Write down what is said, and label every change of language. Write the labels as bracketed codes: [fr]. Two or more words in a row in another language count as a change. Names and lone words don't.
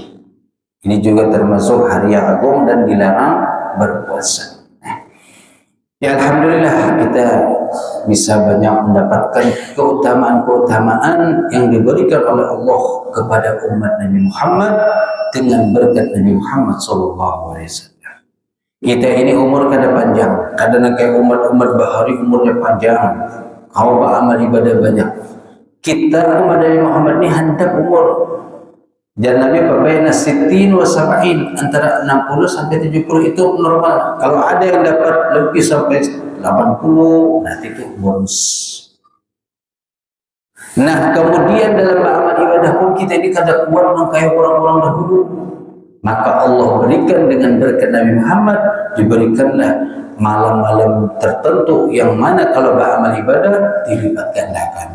[id] Ini juga termasuk hari yang agung dan dilarang berpuasa. Ya Alhamdulillah kita bisa banyak mendapatkan keutamaan-keutamaan yang diberikan oleh Allah kepada umat Nabi Muhammad dengan berkat Nabi Muhammad SAW. Kita ini umur kada panjang, kadang kayak umat bahari umurnya panjang, kau beramal ibadah banyak. Kita umat Nabi Muhammad ini handap umur. Dan Nabi babaina [ar] sittin wa sab'in, [id] antara 60 sampai 70 itu normal. Kalau ada yang dapat lebih sampai 80, nanti itu bonus. Nah kemudian dalam beramal ibadah pun kita ini kada kuat mengkayak orang-orang dahulu. Maka Allah berikan dengan berkat Nabi Muhammad, diberikanlah malam-malam tertentu yang mana kalau beramal ibadah dilipat gandakan.